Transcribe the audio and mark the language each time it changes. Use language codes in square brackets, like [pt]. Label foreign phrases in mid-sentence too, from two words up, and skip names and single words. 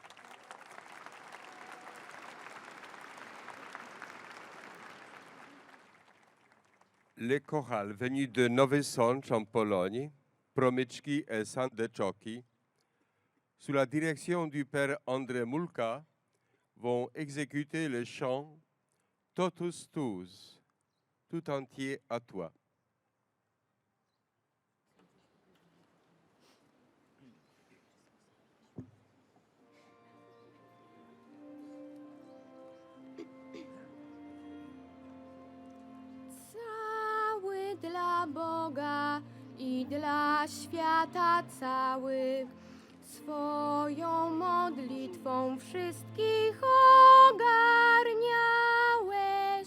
[fr] Le chorale venu de Nowy Sącz en Pologne, Promyczki et Sandeczoki, sous la direction du père André Mulka, vont exécuter le chant Totus Tuus, tout entier à toi. [pl] Cały dla Boga i dla świata całych, swoją modlitwą wszystkich ogarniałeś.